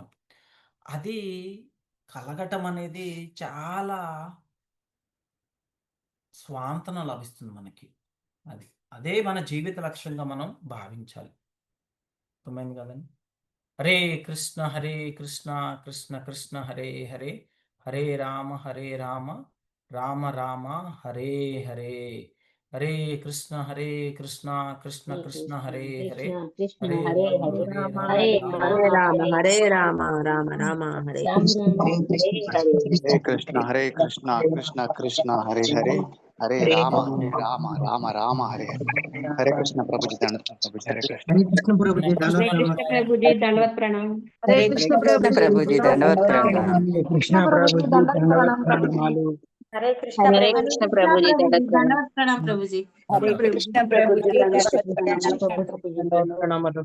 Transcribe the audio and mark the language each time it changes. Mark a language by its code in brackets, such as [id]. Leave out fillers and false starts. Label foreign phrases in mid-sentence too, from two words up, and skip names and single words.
[te] అది కలగటం అనేది చాలా స్వాంతన లభిస్తుంది మనకి. అది. అదే మన జీవిత లక్ష్యంగా మనం భావించాలి. అర్థమైంది కదండీ! హరే కృష్ణ కృష్ణ కృష్ణ హరే హరే, హరే రామ రామ రామ హరే హరే. హరే హరే కృష్ణ కృష్ణ హరే కృష్ణ కృష్ణ హరే హరే, కృష్ణ కృష్ణ హరే హరే రామ హరే హరే రామ రామ హరే రామ రామ రామ హరే రామ రామ హరే హరే. హరే కృష్ణ కృష్ణ కృష్ణ హరే హరే, హరే రామ హరే రామ రామ రామ హరే హరే. హరే కృష్ణ ప్రభుజీ దండ ప్రభుజీ హరే కృష్ణ. హరే కృష్ణ ప్రభుజీ కృష్ణ దండవత్ ప్రణామాలు. హరే కృష్ణ ప్రభుజీ దండవత్ ప్రణామం. హరే కృష్ణ ప్రభుజీ దండవత్ ప్రణామాలు. హరే కృష్ణ హరే ప్రభుజీ కృష్ణ ప్రభుజీ దండవత్ ప్రణామం ప్రభుజీ. హరే కృష్ణ ప్రభుజీ దండవత్ ప్రణామాలు.